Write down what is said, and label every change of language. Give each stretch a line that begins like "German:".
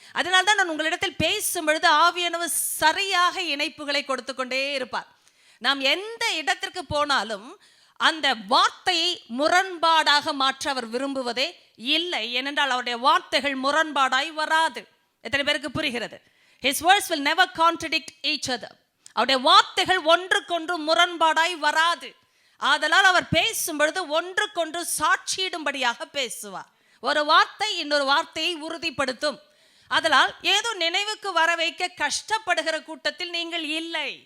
Tamil: அதனால்தான் நான் உங்களிடத்தில் பேசும் பொழுது ஆவியானவர் சரியாக இணைப்புகளை கொடுத்து கொண்டே இருப்பார். நாம் எந்த இடத்திற்கு போனாலும் அந்த வார்த்தையை முரண்பாடாக மாற்ற அவர் விரும்புவதே இல்லை. ஏனென்றால் அவருடைய வார்த்தைகள் முரண்பாடாய் வராது. எத்தனை பேருக்கு புரிகிறது?
English: His words will never contradict each other.
Tamil: அவருடைய வார்த்தைகள் ஒன்றுக்கொன்று முரண்பாடாய் வராது. ஆதலால் அவர் பேசும் பொழுது ஒன்றுக்கொன்று சாட்சியிடும்படியாக பேசுவார். ஒரு வார்த்தை இன்னொரு வார்த்தையை உறுதிப்படுத்தும். அதனால் ஏதோ நினைவுக்கு வர வைக்க கஷ்டப்படுகிற கூட்டத்தில் நீங்கள் இல்லை.